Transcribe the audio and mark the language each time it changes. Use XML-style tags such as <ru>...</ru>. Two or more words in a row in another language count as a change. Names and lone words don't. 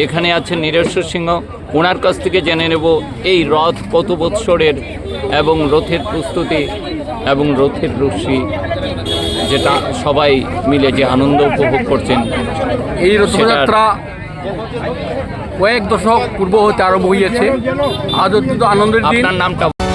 <bn>এখানে আছেন नीरेश्वर सिंह, ওনার কাছ থেকে জেনে নেব এই রথ কত বৎসরের এবং রথের প্রস্তুতি এবং রথের রশি যেটা সবাই মিলে যে আনন্দ উপভোগ করছেন। এই রথযাত্রা কয়েক দশক পূর্ব হতে আরম্ভ হয়েছে। আজ অত্যন্ত আনন্দের দিন। আপনার নামটা</bn>